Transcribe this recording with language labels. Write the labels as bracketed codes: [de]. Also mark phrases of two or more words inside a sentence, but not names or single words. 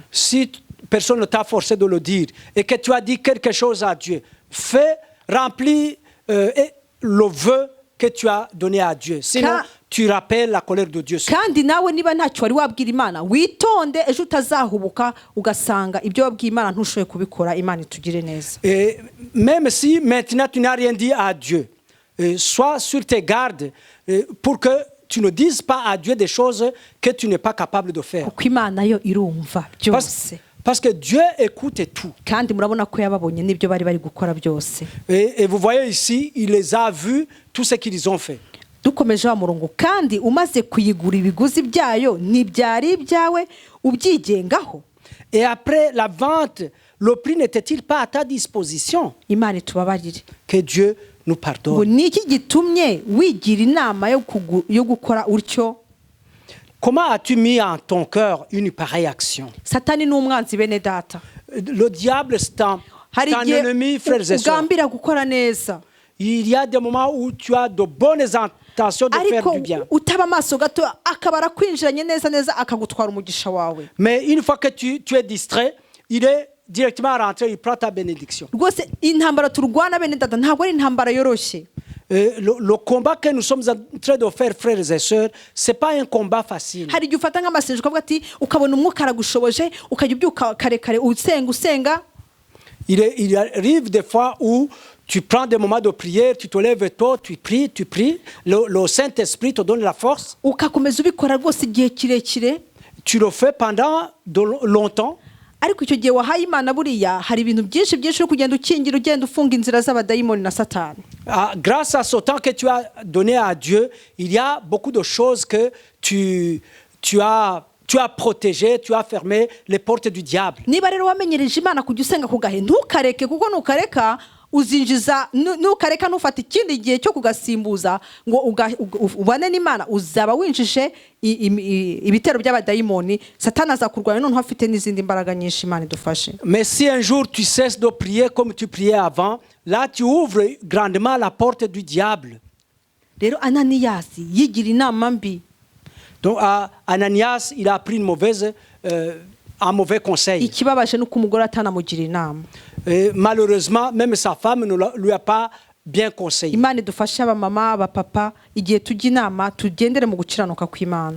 [fr] Si personne ne t'a forcé de le dire et que tu as dit quelque chose à Dieu, fais, remplis le vœu que tu as donné à Dieu. Sinon, Ka- tu rappelles la colère de Dieu. [rw] kandi nawe niba ntacyo wari wabwira imana witonde ejo utazahubuka ugasanga ibyo wabwiye imana ntushoboye kubikora. Imana itugire neza. [fr] Et même si maintenant tu n'as rien dit à Dieu, sois sur tes gardes pour que tu ne dises pas à Dieu des choses que tu n'es pas capable de faire. [rw] kuko imana yo irumva byose [fr] Parce que Dieu écoute tout. [rw] kandi murabona ko yababonye n'ibyo bari bari gukora byose. [fr] Et vous voyez ici, il les a vus, tout ce qu'ils ont fait. [rw] dukomeje wa murongo kandi umaze kuyigura ibiguzi byayo ntibyari ibyawe ubyigengaho. [fr] Et après la vente, le prix n'était-il pas à ta disposition? [rw] Imana itubabarire. [fr] Que Dieu nous [rw] ngo [fr] pardonne. [rw] ni iki gitumye wigira inama yo gukora utyo? [fr] Comment as-tu mis en ton cœur une pareille action? [rw] Satani ni umwanzi bene data. [fr] Le diable, c'est ton [rw] hari igihe [fr] ennemi, frères et sœurs. [rw] ugambira gukora neza [fr] Il y a des moments où tu as de bonnes intentions de faire [rw] ariko [fr] du bien. [rw] utaba amaso gato akaba arakwinjiranye neza neza akagutwara umugisha wawe. [fr] Mais une fois que tu es distrait, il est directement rentré, il prend ta bénédiction. [rw] Rwose intambara turwana bene data ntabwo ari intambara yoroshye. [fr] Le combat que nous sommes en train de faire, frères et sœurs, ce n'est pas un combat facile. [rw] hari igihe ufata nk'amasengesho ukavuga ati ukabona umwuka aragushoboje ukajya ubyuka kare kare usenga. [fr] Il arrive des fois où tu prends des moments de prière, tu te lèves tôt, tu pries. Le Saint-Esprit te donne la force. [rw] ugakomeza ubikora rwose igihe kirekire. [fr] Tu le fais pendant longtemps. [rw] ariko icyo gihe wahaye imana buriya hari ibintu byinshi uri kugenda ukingira ugenda ufunga inzira z'abadayimoni na satani. [fr] Grâce à ce temps que tu as donné à Dieu, il y a beaucoup de choses que tu as protégé, tu as fermé les portes du diable. [rw] niba rero wamenyereje imana kujya usenga ku gahe ntukareke kuko nukareka uzinjiza nukareka ntufate ikindi gihe cyo kugasimbuza ngo ubane n'imana uzaba winjije ibitero by'abadayimoni. Satani azakurwanya noneho afite n'izindi mbaraga nyinshi. Imana idufashe. [fr] Mais si un jour tu cesses de prier comme tu priais avant, là tu ouvres grandement la porte du diable. [rw] rero Ananiyasi yigira inama mbi. [fr] Donc Ananias, il a pris un mauvais conseil. [rw] ikibabaje nuko umugore atanamugira inama. [fr] Et malheureusement, même sa femme ne lui a pas bien conseillé. [rw] Imana idufashe abamama abapapa igihe tujya inama tugendere mu gukiranuka kw'Imana.